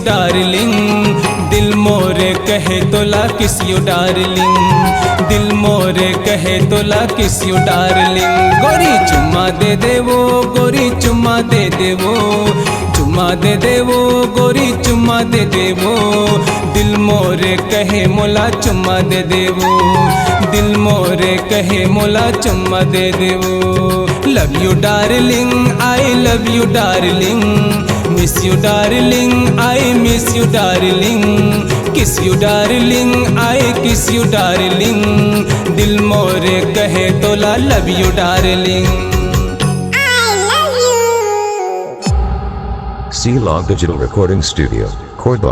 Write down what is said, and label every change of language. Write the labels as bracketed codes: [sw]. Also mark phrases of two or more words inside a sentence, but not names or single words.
[hne] डार्लिंग, दिल मोरे कहे तोला [en] kiss you darling, [hne] दिल मोरे कहे तोला [en] kiss you darling, [hne] गोरी चुम्मा दे दे वो, गोरी चुम्मा दे दे वो, चुम्मा दे दे वो गोरी चुम्मा दे दे वो, दिल मोरे कहे मोला चुम्मा दे दे वो, दिल मोरे कहे मोला चुम्मा दे दे वो। [en] Love you darling, I love you darling, miss you darling, I miss you darling, kiss you darling, I kiss you darling, [hne] दिल मोरे कहे तोला [en] love you darling. C-Log Digital Recording Studio, Cordoba.